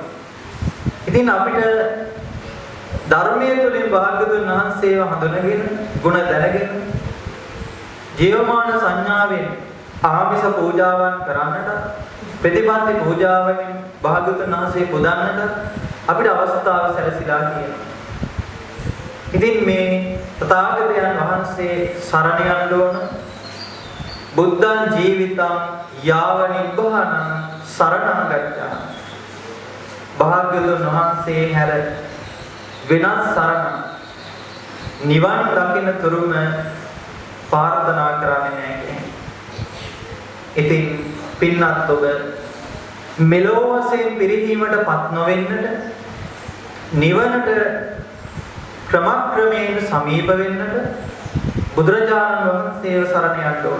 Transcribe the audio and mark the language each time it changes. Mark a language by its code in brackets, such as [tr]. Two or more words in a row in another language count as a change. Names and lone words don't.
[si] ඉතින් අපිට ධර්මයේ තුලින් භාග්‍යවතුන් වහන්සේව හඳුනගෙන ගුණ දැනගෙන ජීවමාන සංඥාවෙන් ආමිස පූජාවන් කරන්නට ප්‍රතිපත්ති පූජාවෙන් භාග්‍යවතුන් වහන්සේ පුදන්නට අපිට අවස්ථාව සැලසීලා තියෙනවා. ඉතින් මේ තථාගතයන් වහන්සේ සරණ යන්න ඕන. [pi] බුද්ධං ජීවිතං යාව නිබ්බානං සරණං ගච්ඡාමි. [si] භාග්‍යවතුන් වහන්සේ හැර වෙනස් සරණ නිවන් දකින්න තුරුම ප්‍රාර්ථනා කරන්නේ නැහැ කියන්නේ. ඉතින් පින්නත් ඔබ මෙලොව වශයෙන් පිරිහීමටපත් නොවෙන්නට නිවනට ක්‍රමක්‍රමයෙන් සමීප වෙන්නට බුදුරජාණන් වහන්සේව සරණ යන්න ඕන.